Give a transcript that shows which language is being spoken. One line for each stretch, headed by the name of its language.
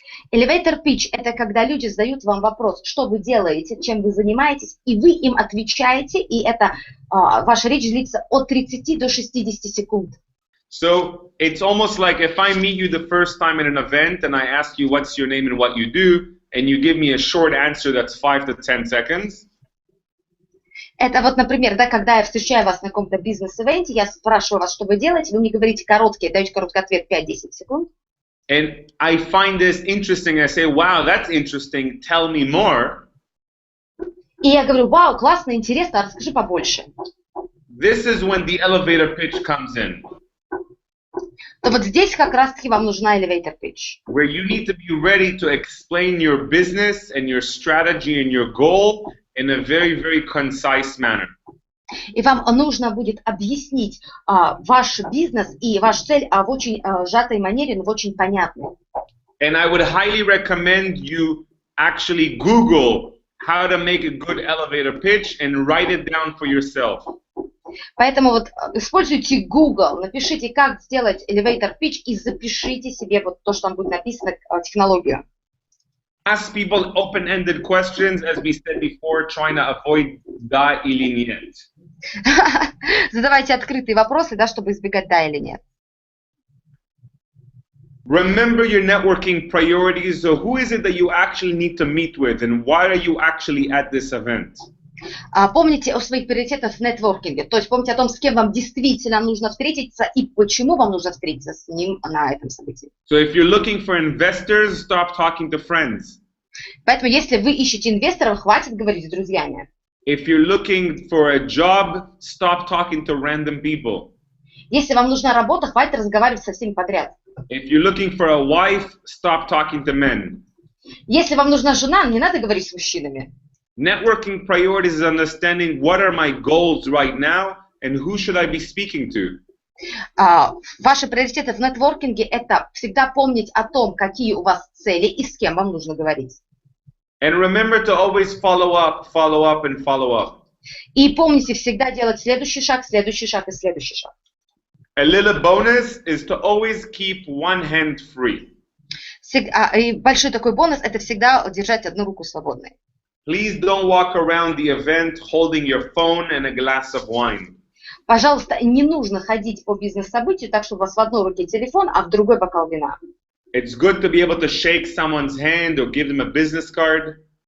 Russian: Elevator pitch – это когда люди задают вам вопрос, что вы делаете, чем вы занимаетесь, и вы им отвечаете, и это ваша речь длится от 30 до 60 секунд.
English: So it's almost like if I meet you the first time in an event and I ask you what's your name and what you do, and you give me a short answer that's 5 to 10 seconds.
Russian: Это вот, например, да, когда я встречаю вас на каком-то бизнес-ивенте, я спрашиваю вас, что вы делаете, вы мне говорите даете короткий ответ 5-10 секунд.
English: And I find this interesting. I say, wow, that's interesting. Tell me more.
Russian: И я говорю, вау, классно, интересно, расскажи побольше.
English: This is when the elevator pitch comes in.
Russian: То вот здесь как раз-таки вам нужна elevator pitch.
English: Where you need to be ready to explain your business and your strategy and your goal in a very, very concise manner.
Russian: И вам нужно будет объяснить ваш бизнес и ваш цель в очень сжатой манере, но в очень понятной.
English: And I would highly recommend you actually Google how to make a good elevator pitch and write it down for yourself.
Russian: Поэтому вот используйте Google, напишите, как сделать elevator pitch и запишите себе вот то, что там будет написано, технологию.
English: Ask people open-ended questions, as we said before, trying to avoid
Russian: да или нет. Задавайте открытые вопросы, да, чтобы избегать да или нет.
English: Remember your networking priorities. So who is it that you actually need to meet with, and why are you actually at this event?
Russian: Помните о своих приоритетах в нетворкинге, то есть помните о том, с кем вам действительно нужно встретиться и почему вам нужно встретиться с ним на этом событии.
English: So if you're looking for investors, stop talking to friends.
Russian: Поэтому если вы ищете инвесторов, хватит говорить с друзьями.
English: If you're looking for a job, stop talking to random people.
Russian: Если вам нужна работа, хватит разговаривать со всеми подряд.
English: If you're looking for a wife, stop talking to men.
Russian: Если вам нужна жена, не надо говорить с мужчинами.
English: Networking priorities is understanding what are my goals right now and who should I be speaking to.
Russian: Ваши приоритеты в нетворкинге – это всегда помнить о том, какие у вас цели и с кем вам нужно говорить.
English: And remember to always follow up, and follow up.
Russian: И помните всегда делать следующий шаг и следующий шаг.
English: A little bonus is to always keep one hand free.
Russian: И большой такой бонус – это всегда держать одну руку свободной.
English: Please don't walk around the event holding your phone and a glass of wine.
Russian: Пожалуйста, не нужно ходить по бизнес-событию так, чтобы у вас в одной руке телефон, а в другой бокал вина.
English: It's good to be able to shake someone's hand or give them a business card.